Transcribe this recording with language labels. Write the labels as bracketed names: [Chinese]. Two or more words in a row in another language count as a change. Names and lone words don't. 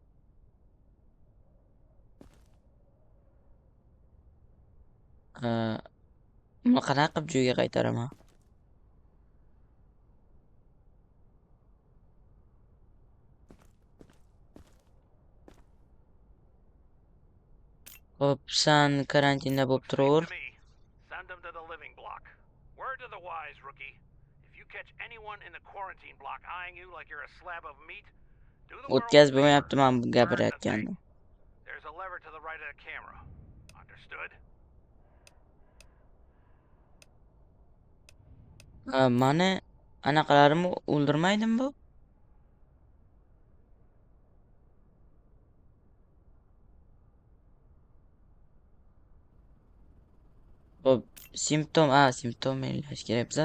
[Uzbek] Buni qanaqa qilib joyiga qaytaraman? Hop, san karantinda bo'lib [English] Looks safe [Uzbek] turaver. [English] to me. Send them to the living block. Word to the wise, rookie. If you catch anyone in the quarantine block eyeing you like you're a slab of meat, do the world a [Uzbek] O'tkazib [English] favor. [Uzbek] bo'lmayapti men bu [English] Burn the [Uzbek] gapirayotgandim. [English] thing. There's a lever to the right of the camera. Understood? [Uzbek] Mani anaqalarimni o'ldirmaydimi bu? Hop, simptom belgilash kerak biza.